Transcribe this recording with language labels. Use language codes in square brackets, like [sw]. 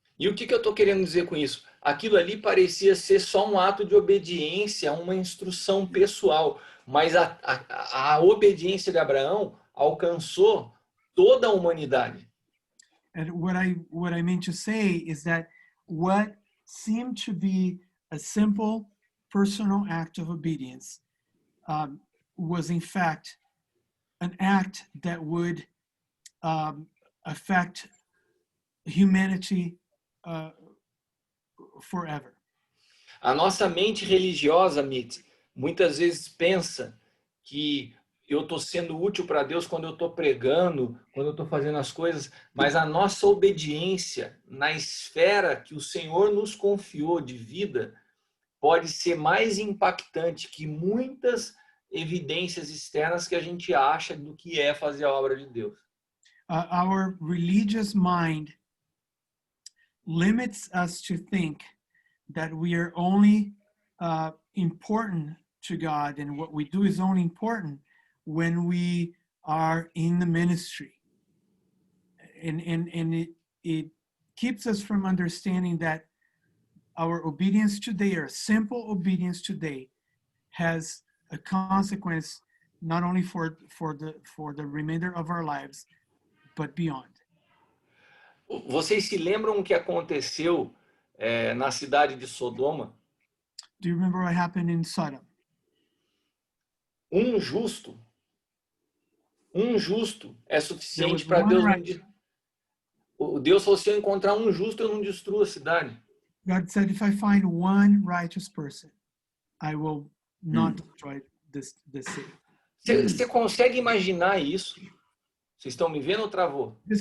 [pt] E o que eu estou querendo dizer com isso? Aquilo ali parecia ser só um ato de obediência, uma instrução pessoal, mas a obediência de Abraão alcançou toda a humanidade. [en] And what I mean to say is that what seemed to be a simple personal act of obedience was in fact an act that would affect humanity forever. [pt] A nossa mente religiosa, Mitz, muitas vezes pensa que eu estou sendo útil para Deus quando eu estou pregando, quando eu estou fazendo as coisas, mas a nossa obediência na esfera que o Senhor nos confiou de vida pode ser mais impactante que muitas evidências externas que a gente acha do que é fazer a obra de Deus. [en] Our religious mind limits us to think that we are only important to God and what we do is only important when we are in the ministry. And it keeps us from understanding that our obedience today, or simple obedience today, has a consequence not only for the remainder of our lives, but beyond. [pt] Vocês se lembram o que aconteceu na cidade de Sodoma? [en] Do you remember what happened in Sodom? [pt] Um justo é suficiente [en] There [pt] para [en] was [pt] Deus. [en] one right. [pt] O Deus falou: se eu encontrar um justo, eu não destruo a cidade. [en] God said, if I find one righteous person, I will not destroy this city. [pt] Você consegue imaginar isso? Vocês estão me vendo ou travou?